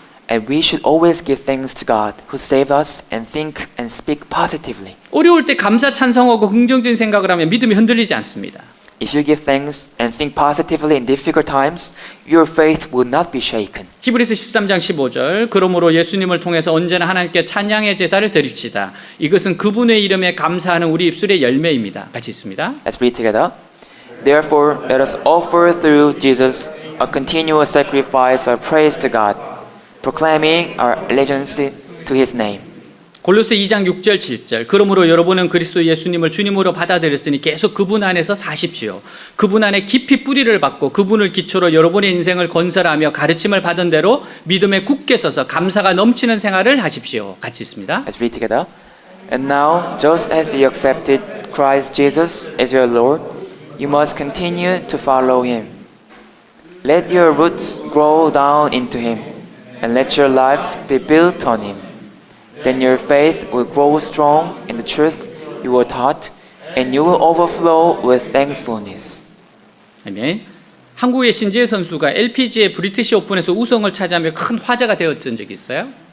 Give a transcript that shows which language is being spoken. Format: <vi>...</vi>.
<en>And we should always give thanks to God who saved us and think and speak positively.</en> <ko>어려울 때 감사 찬송하고 긍정적인 생각을 하면 믿음이 흔들리지 않습니다.</ko> <en>If you give thanks and think positively in difficult times, your faith will not be shaken.</en> <ko>히브리서 13장 15절 그러므로 예수님을 통해서 언제나 하나님께 찬양의 제사를 드립시다. 이것은 그분의 이름에 감사하는 우리 입술의 열매입니다. 같이 있습니다.</ko> <en>Let's read together. Therefore, let us offer through Jesus a continual sacrifice of praise to God, proclaiming our allegiance to His name.</en> <ko>골로새 2장 6절 7절 그러므로 여러분은 그리스도 예수님을 주님으로 받아들였으니 계속 그분 안에서 사십시오. 그분 안에 깊이 뿌리를 받고 그분을 기초로 여러분의 인생을 건설하며 가르침을 받은 대로 믿음에 굳게 서서 감사가 넘치는 생활을 하십시오. 같이 있습니다.</ko> <en>Let's read together. And now, just as you accepted Christ Jesus as your Lord, you must continue to follow Him. Let your roots grow down into Him, and let your lives be built on Him. Then your faith will grow strong in the truth you were taught, and you will overflow with thankfulness.</en> <ko>아멘. 한국의 신지혜 선수가 LPGA 브리티시 오픈에서 우승을 차지하며 큰 화제가 되었던 적이 있어요.</ko>